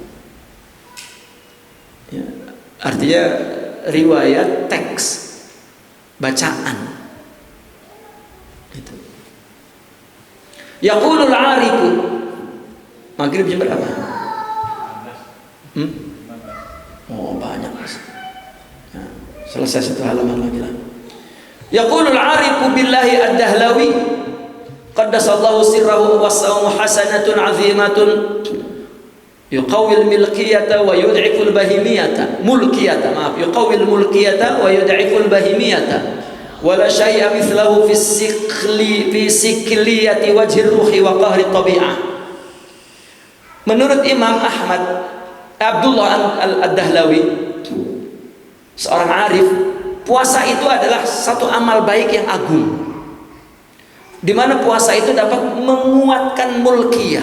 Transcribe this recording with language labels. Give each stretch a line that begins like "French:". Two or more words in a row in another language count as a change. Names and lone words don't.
Indonesian: Ya, artinya riwayat teks, bacaan. Gitu.
Arabic: يقول العارف.
Indonesian: Maghrib jam berapa? Oh, banyak. Nah, selesai satu halaman lagi lah.
Arabic: يقول العارف بالله الدهلوي قدس الله سره والصوم حسنة عظيمة يقوي الملكية ويضعف البهيمية ملكية، maaf، يقوي الملكية ويضعف البهيمية ولا شيء مثله في صقالة وجه الروح وقهر الطبيعة.
Indonesian: Menurut Imam Ahmad Abdullah Ad-Dahlawi, seorang arif, puasa itu adalah satu amal baik yang agung, di mana puasa itu dapat menguatkan mulkiyah.